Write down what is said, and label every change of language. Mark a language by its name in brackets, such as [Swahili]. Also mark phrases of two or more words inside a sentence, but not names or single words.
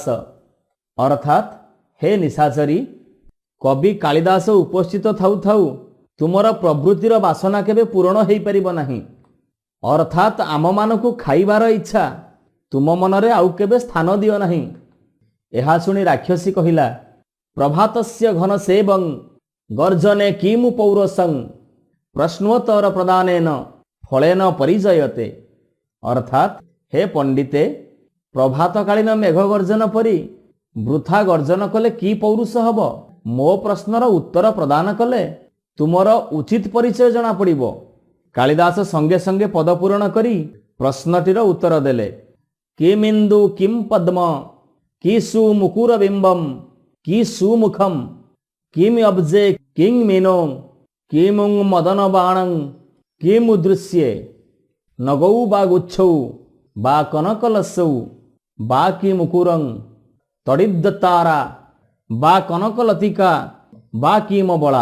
[Odia] ଅର୍ଥାତ ହେ ନିଶାଚରୀ, କବି କାଳିଦାସ ଉପସ୍ଥିତ ଥାଉ ଥାଉ ତୁମର ପ୍ରବୃତ୍ତିର ବାସନା କେବେ ପୂର୍ଣ୍ଣ ହୋଇ ପାରିବ ନାହିଁ। ଅର୍ଥାତ ଆମ ମାନଙ୍କୁ ଖାଇବାର ଇଚ୍ଛା ତୁମ ମନରେ ଆଉ କେବେ ସ୍ଥାନ ଦିଅ ନାହିଁ। ଏହା ଶୁଣି ରାକ୍ଷସୀ କହିଲା, [Sanskrit] प्रभातस्य घन सेवं गर्जने किमु पौरसं प्रश्नोत्तर प्रदानेन फलेन परिजयते। [Odia] ଅର୍ଥାତ ହେ ପଣ୍ଡିତେ, ପ୍ରଭାତକାଳୀନ ମେଘ ଗର୍ଜନ ପରି ବୃଥା ଗର୍ଜନ କଲେ କି ପୌରୁଷ ହେବ? ମୋ ପ୍ରଶ୍ନର ଉତ୍ତର ପ୍ରଦାନ କଲେ ତୁମର ଉଚିତ ପରିଚୟ ଜଣାପଡ଼ିବ। କାଳିଦାସ ସଙ୍ଗେ ସଙ୍ଗେ ପଦ ପୂରଣ କରି ପ୍ରଶ୍ନଟିର ଉତ୍ତର ଦେଲେ। [Sanskrit] କିମ୍ ଇନ୍ଦୁ କିମ୍ ପଦ୍ମ କି ସୁମୁକୁର ବିମ୍ବମ୍ କି ସୁମୁଖମ୍ କିମ୍ ଅବ୍ଜେ କିଂ ମୀନୋ କିମୁଂ ମଦନ ବାଣଂ କିମ୍ ଉଦୃଶ୍ୟେ ନଗୌ ବା ଗୁଚ୍ଛୌ ବା କନକଲସୌ ବା କି ମୁକୁରଂ ତଡ଼ିଦ୍ଦତାରା ବା କନକଲତିକା ବା କିମ ବଳା।